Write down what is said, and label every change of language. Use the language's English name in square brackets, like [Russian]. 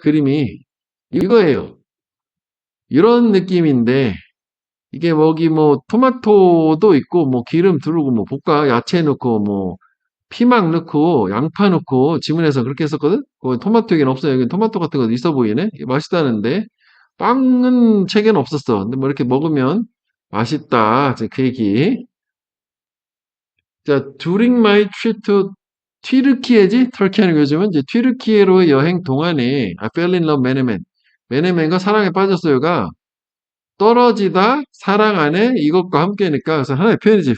[Korean] 그림이 이거예요. 이런 느낌인데 이게 뭐기 뭐 토마토도 있고 뭐 기름 두르고 뭐 볶아 야채 넣고 뭐 피망 넣고 양파 넣고 지문에서 그렇게 했었거든. 토마토 여기는 없어요. 여기 토마토 같은 거 있어 보이네. 맛있다는데 빵은 책에는 없었어. 근데 뭐 이렇게 먹으면 맛있다. 이제 그 얘기. 자, [English] during my trip to 튀르키예지? [Korean] 터키하는 요즘은 이제 튀르키예로의 여행 동안에 [English] I fell in love [Korean] 메네멘. 메네멘과 사랑에 빠졌어요가 떨어지다, 사랑 안에 이것과 함께니까 그래서 하나의 표현이지.